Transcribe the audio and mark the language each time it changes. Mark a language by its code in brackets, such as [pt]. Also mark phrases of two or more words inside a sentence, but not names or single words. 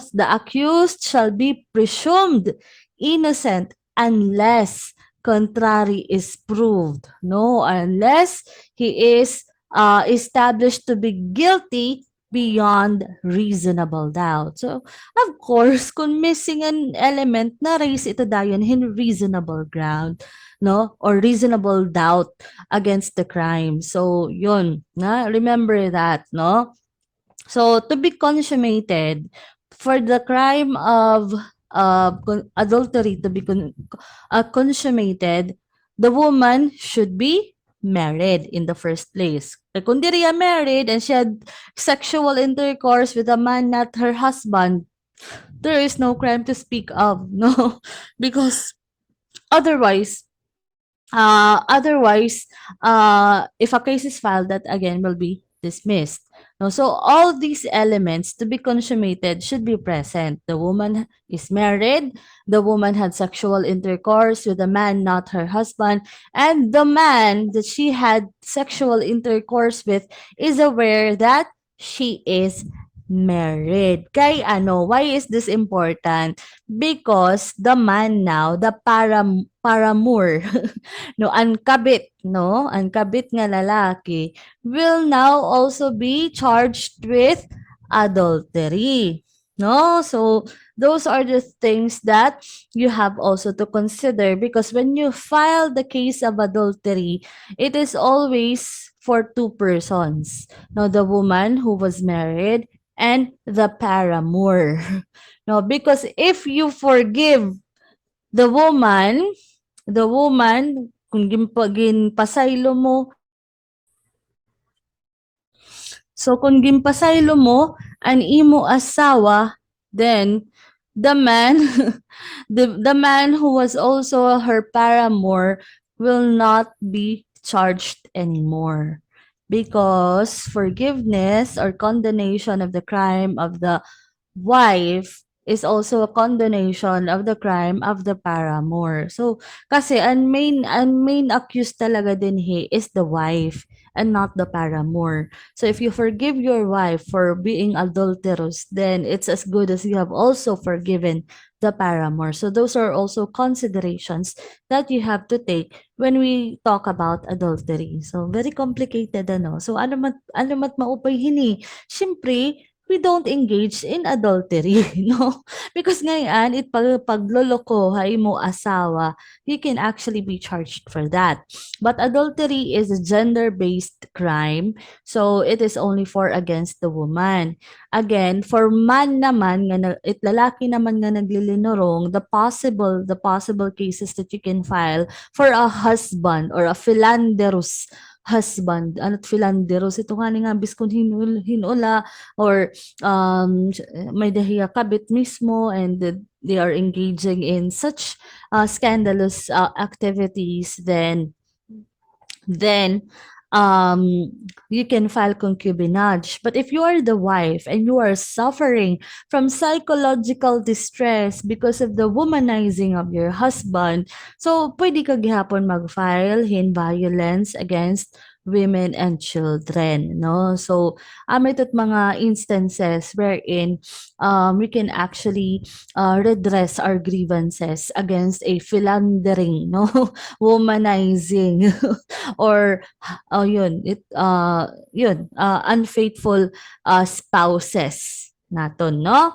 [en] The accused shall be presumed innocent unless contrary is proved, no, unless he is established to be guilty beyond reasonable doubt. So, of course, kung missing an element, [war] na-raise ito dayon [en] in reasonable ground, no, or reasonable doubt against the crime. So, [tl] yun, na, [en] remember that, no? So, to be consummated, for the crime of adultery to be consummated, the woman should be married in the first place. [war] Kung di riya [en] married and she had sexual intercourse with a man not her husband, there is no crime to speak of, no? Because otherwise, if a case is filed, that again will be dismissed. No, so all these elements to be consummated should be present. The woman is married, the woman had sexual intercourse with a man not her husband, and the man that she had sexual intercourse with is aware that she is married. [war] Kay ano, [en] why is this important? Because the man now, the paramour, no, [war] ang kabit nga lalaki [en] will now also be charged with adultery. No, so those are the things that you have also to consider, because when you file the case of adultery, it is always for two persons. No, the woman who was married and the paramour. No, because if you forgive the woman, [war] kung ginpasaylo mo, so kung ginpasaylo mo an imo asawa, [en] then the man the man who was also her paramour will not be charged anymore, because forgiveness or condonation of the crime of the wife is also a condonation of the crime of the paramour. So, [tl] kasi ang [en] main accused [tl] talaga din [en] is the wife and not the paramour. So, if you forgive your wife for being adulterous, then it's as good as you have also forgiven the paramour. So, those are also considerations that you have to take when we talk about adultery. So, very complicated, [war] ano? So, ano mat maupay hini? Siyempre, [en] we don't engage in adultery, no? [war] Because ngayon, pagloloko ha mo asawa, [en] you can actually be charged for that. But adultery is a gender-based crime, so it is only for against the woman. Again, for man [war] naman, lalaki naman nga naglilinorong, [en] the possible cases that you can file for a husband or a philanderous husband. [tl] Ano't philanderous? [war] Ito nga ni nga, biskon hinula, or may dahiya kabit mismo, [en] and they are engaging in such scandalous activities, then um you can file concubinage. But if you are the wife and you are suffering from psychological distress because of the womanizing of your husband, so [war] pwede ka gihapon mag-file [en] in violence against women and children, no? So [tl] may mga [en] instances wherein we can actually redress our grievances against a philandering, no, womanizing or unfaithful spouses naton, no?